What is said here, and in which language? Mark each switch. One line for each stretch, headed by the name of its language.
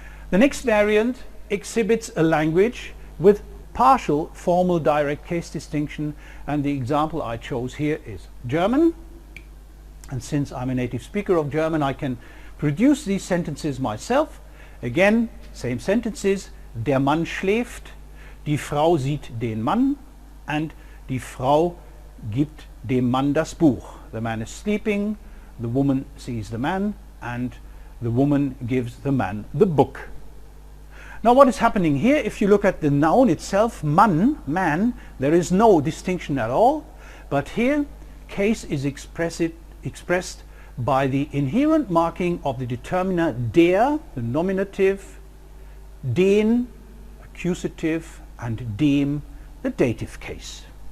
English: The next variant exhibits a language with partial formal direct case distinction, and the example I chose here is German. And since I'm a native speaker of German, I can produce these sentences myself. Again, same sentences:
German: der Mann schläft, die Frau sieht den Mann, and die Frau gibt dem Mann das Buch.
English: The man is sleeping, the woman sees the man, and the woman gives the man the book. Now, what is happening here? If you look at the noun itself, Mann, man, there is no distinction at all, but here case is expressed by the inherent marking of the determiner der, the nominative, den, accusative, and dem, the dative case.